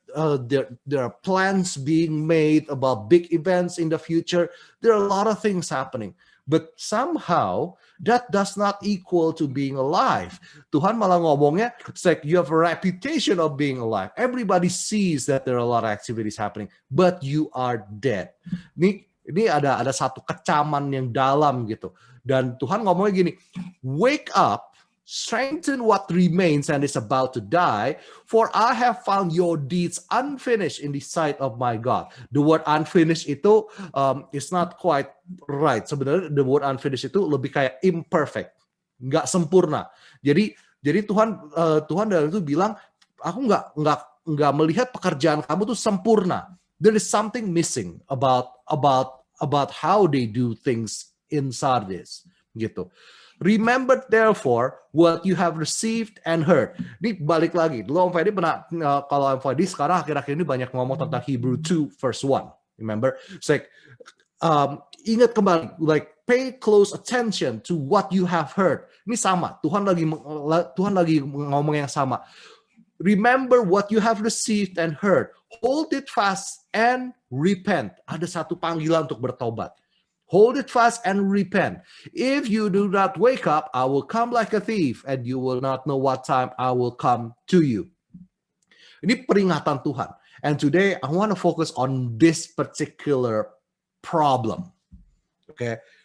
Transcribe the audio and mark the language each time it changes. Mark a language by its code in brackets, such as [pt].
[en] There are plans being made about big events in the future. There are a lot of things happening. But somehow that does not equal to being alive. [id] Tuhan malah ngomongnya, [en] it's like you have a reputation of being alive. Everybody sees that there are a lot of activities happening, but you are dead. [id] Ini ada satu kecaman yang dalam gitu. Dan Tuhan ngomongnya gini, [en] wake up, strengthen what remains and is about to die, for I have found your deeds unfinished in the sight of my God. The word unfinished itu is not quite right. [id] Sebenarnya [en] the word unfinished [id] itu lebih kayak imperfect, nggak sempurna. Jadi Tuhan dalam itu bilang, aku nggak melihat pekerjaan kamu tuh sempurna. [en] There is something missing about how they do things in Sardis, gitu. Remember therefore what you have received and heard. [id] Ini balik lagi. Dulu Om Fedi pernah, kalau Om Fedi sekarang akhir-akhir ini banyak ngomong tentang Hebrew 2 verse 1. Remember? [en] It's like, [id] ingat kembali, [en] like pay close attention to what you have heard. [id] Ini sama. Tuhan lagi ngomong yang sama. [en] Remember what you have received and heard. Hold it fast and repent. [id] Ada satu panggilan untuk bertobat. [en] Hold it fast and repent. If you do not wake up, I will come like a thief, and you will not know what time I will come to you. [id] Ini peringatan Tuhan. [en] And today, I want to focus on this particular problem. Okay?